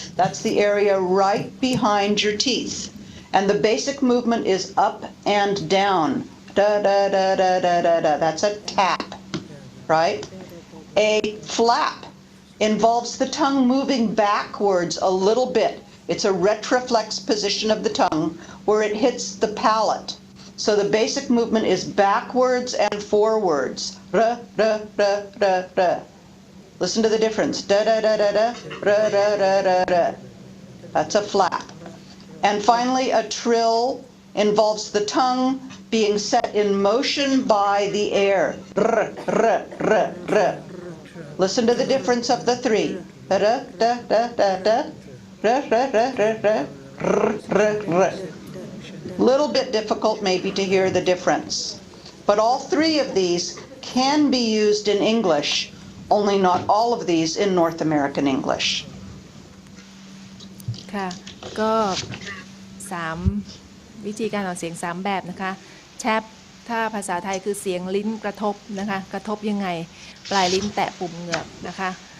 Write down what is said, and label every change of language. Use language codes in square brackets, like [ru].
[en] That's the area right behind your teeth. And the basic movement is up and down. Da, da, da, da, da, da, da. That's a tap, right? A flap involves the tongue moving backwards a little bit. It's a retroflex position of the tongue where it hits the palate. So the basic movement is backwards and forwards. R, r, r, r, r. Listen to the difference. Da, da, da, da, da, ra, ra, ra, ra, ra. That's a flap. And finally, a trill involves the tongue being set in motion by the air. R, r, r, r. Listen to the difference of the three. Da, da, da, da, da. R, r, r, r, r, r, r. Little bit difficult maybe to hear the difference. But all three of these can be used in English, only not all of these in North American English. [th] ค่ะก็3วิธีการออกเสียง3แบบนะคะแชปถ้าภาษาไทยคือเสียงลิ้นกระทบนะคะกระทบยังไงปลายลิ้นแตะปุ่มเหงือกนะคะ